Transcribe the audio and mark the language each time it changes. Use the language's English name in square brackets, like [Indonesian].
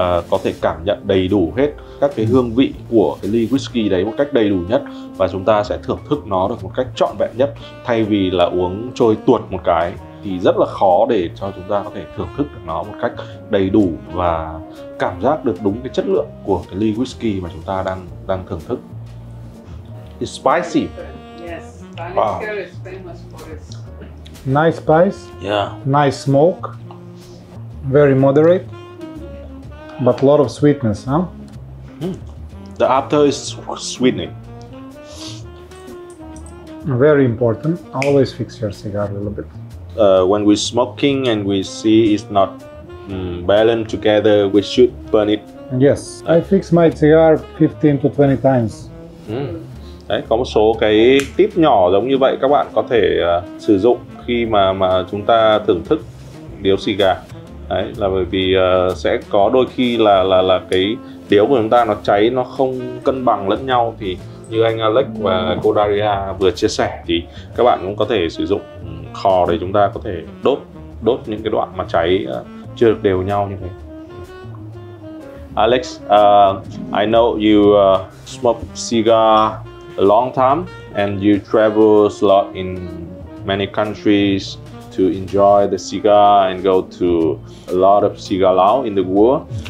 [Vietnamese] có thể cảm nhận đầy đủ hết các cái hương vị của cái ly whisky đấy một cách đầy đủ nhất, và chúng ta sẽ thưởng thức nó được một cách trọn vẹn nhất, thay vì là uống trôi tuột một cái thì rất là khó để cho chúng ta có thể thưởng thức được nó một cách đầy đủ và cảm giác được đúng cái chất lượng của cái ly whisky mà chúng ta đang thưởng thức. [English] It's spicy. Yes, Wow. Talisker is famous for its. Nice spice, Yeah. nice smoke, very moderate, but a lot of sweetness, huh? The after is sweetening. Very important. Always fix your cigar a little bit. When we're smoking and we see it's not balanced together, we should burn it. Yes, I fix my cigar 15 to 20 times. [Vietnamese] Đấy, có một số cái tip nhỏ giống như vậy các bạn có thể sử dụng khi mà chúng ta thưởng thức điếu xì gà. Đấy, là bởi vì sẽ có đôi khi là cái điếu của chúng ta nó cháy, nó không cân bằng lẫn nhau, thì như anh Alex và cô Daria vừa chia sẻ thì các bạn cũng có thể sử dụng khò để chúng ta có thể đốt những cái đoạn mà cháy chưa được đều nhau như thế. [English] Alex, I know you smoke cigar a long time and you travel a lot in many countries to enjoy the cigar and go to a lot of cigar lounge in the world.